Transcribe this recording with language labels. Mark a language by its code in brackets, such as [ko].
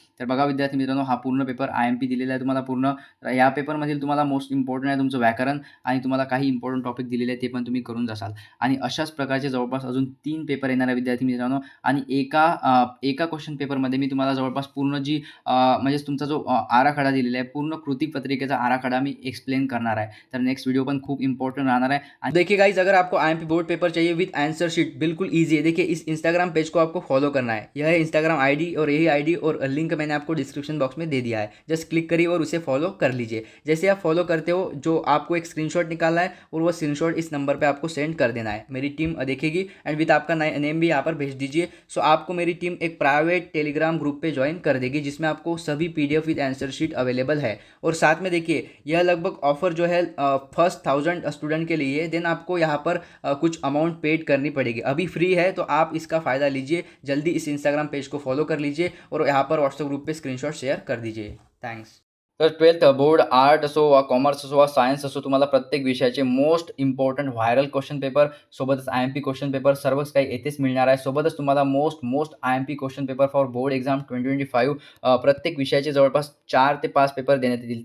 [mr] तर बघा विद्यार्थी मित्रांनो, हा पूर्ण पेपर IMP दिलेला आहे तुम्हाला पूर्ण. तर या पेपरमधील तुम्हाला मोस्ट इम्पॉर्टंट आहे तुमचं व्याकरण आणि तुम्हाला काही इम्पॉर्टंट टॉपिक दिलेले आहेत ते पण तुम्ही करून जासाल. आणि अशाच प्रकारचे जवळपास अजून 3 पेपर येणार आहे विद्यार्थी मित्रांनो आणि एका क्वेश्चन पेपरमध्ये मी तुम्हाला जवळपास पूर्ण जी म्हणजेच तुमचा जो आराखडा दिलेला आहे, पूर्ण कृतीपत्रिकेचा आराखडा मी एक्सप्लेन करणार आहे. तर नेक्स्ट व्हिडिओ पण खूप इम्पोर्टेंट [hi] रहना है। देखिए गाइज, अगर आपको IMP बोर्ड पेपर चाहिए विद आंसर शीट, बिल्कुल ईजी है। देखिए इस इंस्टाग्राम पेज को आपको फॉलो करना है। यह है इंस्टाग्राम आईडी और यही आईडी और लिंक मैंने आपको डिस्क्रिप्शन बॉक्स में दे दिया है। जस्ट क्लिक करिए और उसे फॉलो कर लीजिए। जैसे आप फॉलो करते हो, जो आपको एक स्क्रीनशॉट निकालना है और वो स्क्रीनशॉट इस नंबर पर आपको सेंड कर देना है। मेरी टीम देखेगी एंड विद आपका नेम भी यहाँ पर भेज दीजिए। सो आपको मेरी टीम एक प्राइवेट टेलीग्राम ग्रुप पे ज्वाइन कर देगी, जिसमें आपको सभी PDF with answer sheet available है। और साथ में देखिए, यह लगभग ऑफर जो है फर्स्ट 1000 स्टूडेंट के लिए, देन आपको यहाँ पर कुछ अमाउंट पेड करनी पड़ेगी। अभी फ्री है तो आप इसका फ़ायदा लीजिए। जल्दी इस इंस्टाग्राम पेज को फॉलो कर लीजिए और यहाँ पर व्हाट्सएप ग्रुप पे स्क्रीनशॉट शेअर कर दीजिए। [en] Thanks. [mr] तर 12th बोर्ड आर्ट असो वा कॉमर्स असो वा सायन्स असो, तुम्हाला प्रत्येक विषयाचे most important viral question paper सोबतच IMP क्वेश्चन पेपर सर्वच काही येथेच मिळणार आहे। सोबतच तुम्हाला most IMP question paper for board exam 2025 प्रत्येक विषयाचे जवळपास 4 ते 5 पेपर देण्यात येतील।